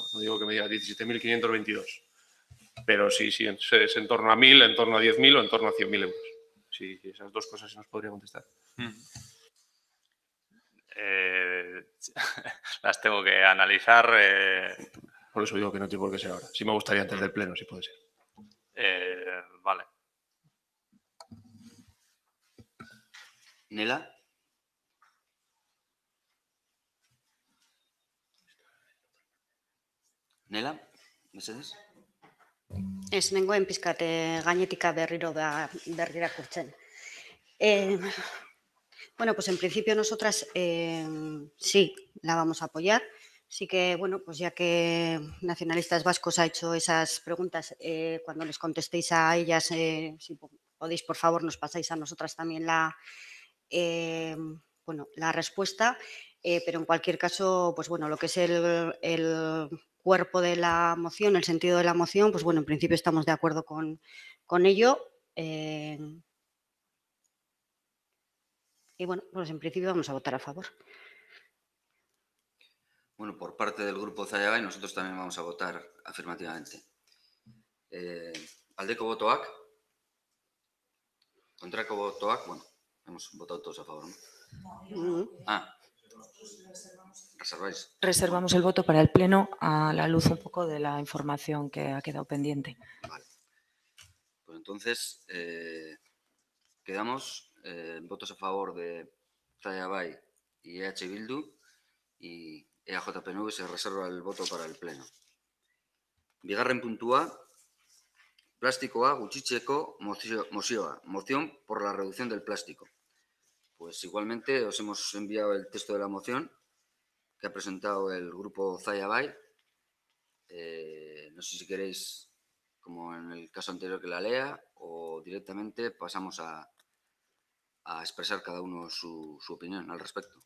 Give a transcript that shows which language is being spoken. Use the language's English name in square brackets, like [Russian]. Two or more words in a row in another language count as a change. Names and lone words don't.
[Spanish] No digo que me diga 17.522, pero sí es en torno a 1.000, en torno a 10.000 o en torno a 100.000 euros. Sí, esas dos cosas se nos podría contestar. Las tengo que analizar. Por eso digo que no tiene por qué ser ahora. Sí me gustaría antes del pleno, si puede ser. Vale. Nela. [Basque] Nela, mesedez? Ez, nengoen pizkat gainetika berrirakurtzen. [Spanish] Bueno, pues en principio nosotras sí la vamos a apoyar. Sí que, bueno, pues ya que Nacionalistas Vascos ha hecho esas preguntas, cuando les contestéis a ellas, si podéis, por favor, nos pasáis a nosotras también la respuesta. Pero en cualquier caso, pues bueno, lo que es el cuerpo de la moción, el sentido de la moción, pues bueno, en principio estamos de acuerdo con ello. Y bueno, pues en principio vamos a votar a favor. Bueno, por parte del grupo Zayabay nosotros también vamos a votar afirmativamente. [Basque] Aldeko botoak, kontrako botoak, bueno, [Spanish] hemos votado todos a favor, ¿no? ¿Reserváis? Reservamos el voto para el pleno a la luz un poco de la información que ha quedado pendiente. Vale. Pues entonces quedamos votos a favor de Zayabay y EH Bildu y EAJ-PNV se reserva el voto para el pleno. [Basque] Bigarren puntua, plastikoa gutxitzeko mozioa, [Spanish] moción por la reducción del plástico. Pues igualmente os hemos enviado el texto de la moción que ha presentado el grupo Zayabay. No sé si queréis como en el caso anterior, que la lea, o directamente pasamos a expresar cada uno su opinión al respecto.